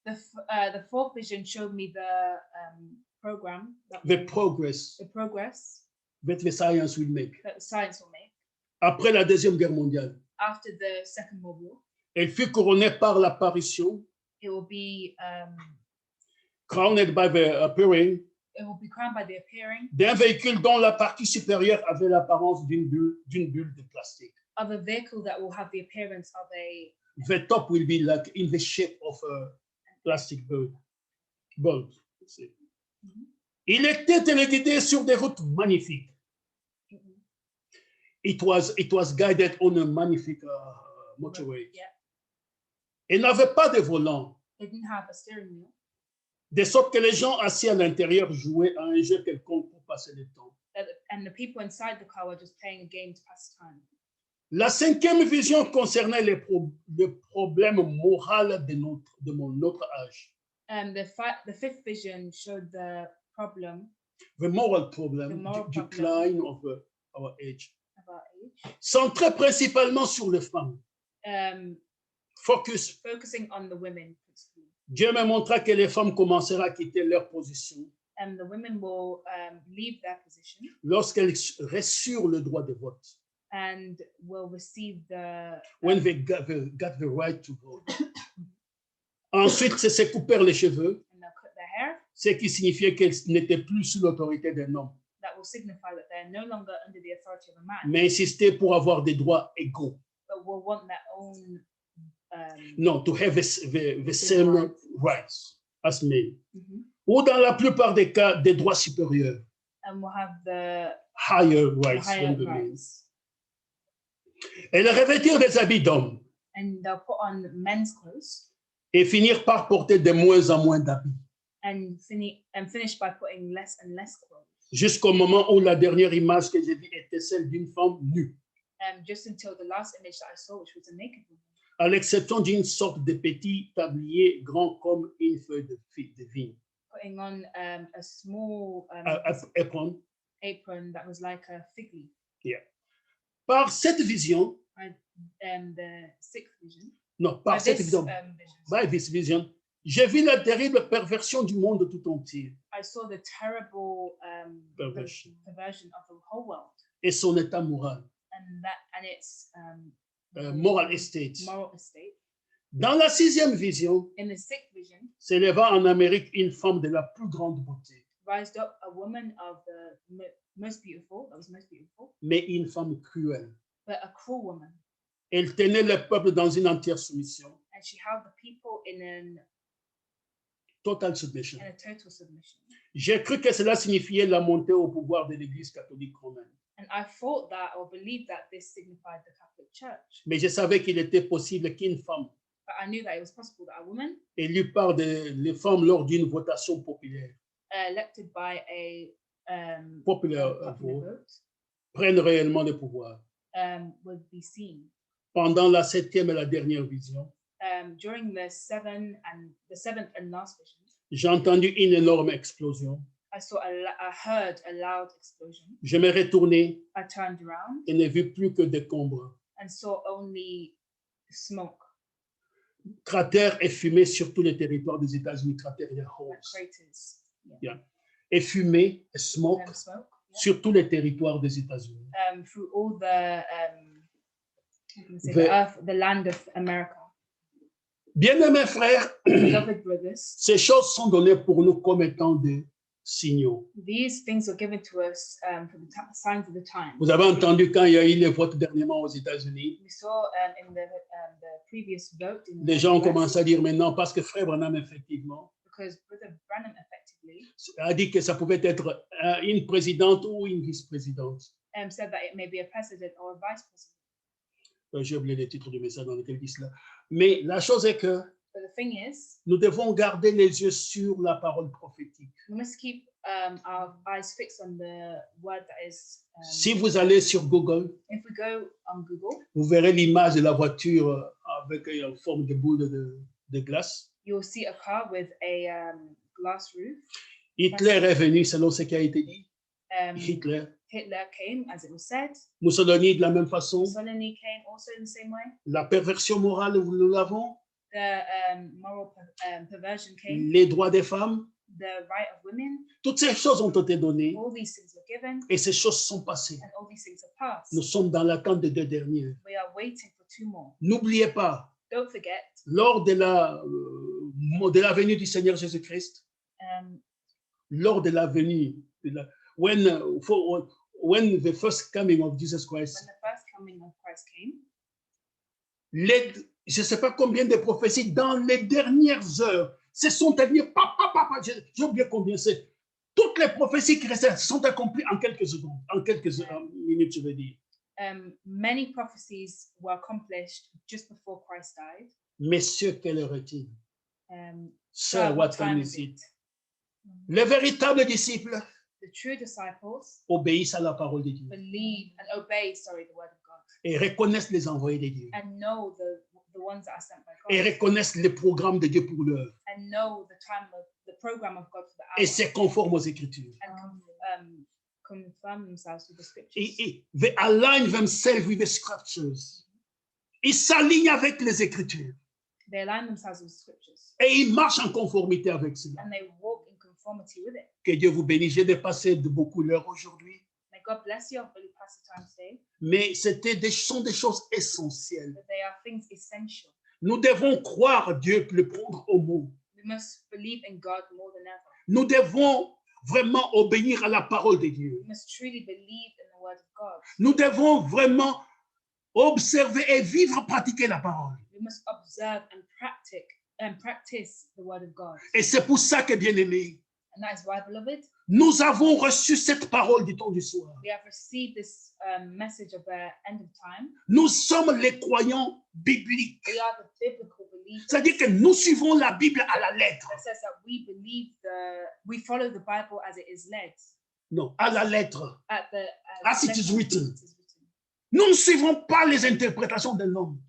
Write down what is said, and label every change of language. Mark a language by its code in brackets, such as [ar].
[en] The fourth vision showed me the program, The progress the progress that the science will make. that science will make [fr] Après la Deuxième Guerre mondiale, [en] after the Second World War. [fr] elle fut couronnée par l'apparition, [en] It will be crowned by the appearing, crowned by the appearing [fr] d'un véhicule dont la partie supérieure avait l'apparence d'une bulle de plastique. [en] of a vehicle that will have the appearance of a The top will be like in the shape of a plastic bulb. [fr] Il était téléguidé sur des routes magnifiques. [en] It was guided on a magnifique motorway. Yeah. [fr] Il n'avait pas de volant, [en] It didn't have a steering wheel, [fr] de sorte que les gens assis à l'intérieur jouaient à un jeu quelconque pour passer le temps. [en] and the people inside the car were just playing a game to pass time. [fr] La cinquième vision concernait le problème moral de notre âge. [en] The fifth vision showed the problem The moral problem, The moral decline of our age. of our age, [fr] Centré principalement sur les femmes. [en] Focus. focusing on the women principally. [fr] Dieu me montra que les femmes commenceraient à quitter leur position [en] And the women will leave their position [fr] lorsqu'elles reçurent le droit de vote. [en] and will receive the When they got the right to vote. [fr] Ensuite, c'est se couper les cheveux, [en] and they'll cut their hair. [fr] ce qui signifiait qu'elles n'étaient plus sous l'autorité d'un homme, [en] That will signify that they're no longer under the authority of a man, [fr] mais insister pour avoir des droits égaux. [en] but will want their own. Non, to have the same rights as men. Mhm. [fr] Ou dans la plupart des cas, des droits supérieurs, [en] And will have the higher rights higher than the men. rights. [fr] Elles revêtirent des habits d'hommes [en] And they'll put on men's clothes [fr] et finirent par porter de moins en moins d'habits, [en] and finish by putting less and less clothes. [fr] jusqu'au moment où la dernière image que j'ai vue était celle d'une femme nue, [en] Just until the last image that I saw, which was a naked woman, [fr] à l'exception d'une sorte de petit tablier grand comme une feuille de vigne. [en] putting on a small apron. apron that was like a fig leaf. [fr] Par cette vision, [en] The sixth vision. [fr] non, par cette [en] This vision, vision. by this vision, [fr] j'ai vu la terrible perversion du monde tout entier [en] I saw the terrible Perversion. perversion of the whole world [fr] et son état moral, [en] and its moral estate. moral estate. [fr] Dans la sixième vision, [en] In the sixth vision, [fr] s'éleva en Amérique une femme de la plus grande beauté, [en] rised up a woman of the most beautiful, that was most beautiful, [fr] mais une femme cruelle. [en] but a cruel woman. [fr] Elle tenait le peuple dans une entière soumission, [en] And she held the people in total submission. a total submission. [fr] J'ai cru que cela signifiait la montée au pouvoir de l'Église catholique romaine, [en] And I thought that or believed that this signified the Catholic Church. [fr] mais je savais qu'il était possible qu'une femme [en] But I knew that it was possible that a woman [fr] élue par les femmes lors d'une votation populaire, [en] elected by a [fr] populaire [en] popular vote [fr] prenne réellement le pouvoir. [en] would be seen. [fr] Pendant la septième et la dernière vision, [en] During the seventh and last vision, [fr] j'ai entendu une énorme explosion. [en] I heard a loud explosion. [fr] Je me retournai [en] I turned around [fr] et ne vis plus que des combres, [en] and saw only smoke, [fr] cratères et fumée sur tous les territoires des États-Unis, cratères et [en] like holes. craters. [fr] Et fumée et smoke [en] Smoke, yeah. [fr] sur tous les territoires des États-Unis. [en] Through all the The- earth, the land of America. [fr] Bien-aimés frères, [en] Beloved brothers, [fr] ces choses sont données pour nous comme étant des signaux. [en] these things are given to us for the signs of the time. [fr] Vous avez entendu quand il y a eu les votes dernièrement aux États-Unis, [en] We saw in the previous vote in [fr] les [en] the [fr] gens ont [en] US, [fr] commencé à dire maintenant, parce que frère Branham, effectivement, [en] because Brother Branham effectively [fr] a dit que ça pouvait être une présidente ou une vice-présidente. [en] said that it may be a president or a vice president. [fr] J'ai oublié le titre du message dans lequel il dit cela. Mais la chose est que [en] But the thing is, [fr] nous devons garder les yeux sur la parole prophétique. [en] we must keep our eyes fixed on the word that is. [fr] Si vous allez sur Google, [en] If we go on Google, [fr] vous verrez l'image de la voiture avec une forme de boule de glace. [en] you'll see a car with a glass roof. [fr] Hitler est venu selon ce qui a été dit. [en] Hitler Hitler. came, as it was said. [fr] Mussolini de la même façon. [en] Mussolini came also in the same way. [fr] La perversion morale, nous l'avons. [en] The moral perversion came. [fr] Les droits des femmes. [en] The right of women. [fr] Toutes ces choses ont été données [en] All these things were given, [fr] et ces choses sont passées. [en] and all these things are passed. [fr] Nous sommes dans l'attente des deux dernières. [en] We are waiting for two more. [fr] N'oubliez pas, [en] Don't forget, [fr] lors de la venue du Seigneur Jésus-Christ, lors de la venue, [en] when the first coming of Jesus Christ, when the first coming of Christ came, [fr] je ne sais pas combien de prophéties dans les dernières heures se sont alignées. J'ai oublié combien c'est. Toutes les prophéties qui restent sont accomplies en quelques secondes, en quelques minutes, je veux dire. [en] Many prophecies were accomplished just before Christ died. [fr] Messieurs, quelle heure est-il? [en] Sir, Sir, what time is it? [fr] it? Les véritables disciples [en] The true disciples [fr] obéissent à la parole de Dieu [en] believe and obey, the word of God, [fr] et reconnaissent les envoyés de Dieu [en] and know the ones that are sent by [fr] et [en] God, [fr] reconnaissent les programmes de Dieu pour l'heure [en] and know the program of God for the [fr] et c'est conforme aux Écritures. [en] and confirm themselves with the scriptures. They align themselves with the scriptures. [fr] Ils s'alignent avec les Écritures [en] They align themselves with scriptures, [fr] et ils marchent en conformité avec cela. [en] and they walk in conformity with it. [fr] Que Dieu vous bénisse. J'ai dépassé de beaucoup l'heure aujourd'hui, [en] May God bless you. I've really passed the time today, [fr] mais sont des choses essentielles. [en] but they are things essential. [fr] Nous devons croire Dieu, le prendre au mot. [en] We must believe in God more than ever. [fr] Nous devons vraiment obéir à la parole de Dieu. [en] We must truly believe in the word of God. [fr] Nous devons vraiment observer et vivre, pratiquer la parole. [en] We must observe and practice the word of God. [fr] Et c'est pour ça que, bien aimé, [en] And that is why, beloved, [fr] nous avons reçu cette parole du temps du soir. [en] we have received this message of the end of time. [fr] Nous sommes les croyants bibliques. [en] We are the biblical believers. [fr] C'est-à-dire que nous suivons la Bible à la lettre. [en] That says that we follow the Bible as it is led. [fr] Non, à la lettre. [en] As it is letter written. it is written. [fr] Nous ne suivons pas les interprétations d'un homme.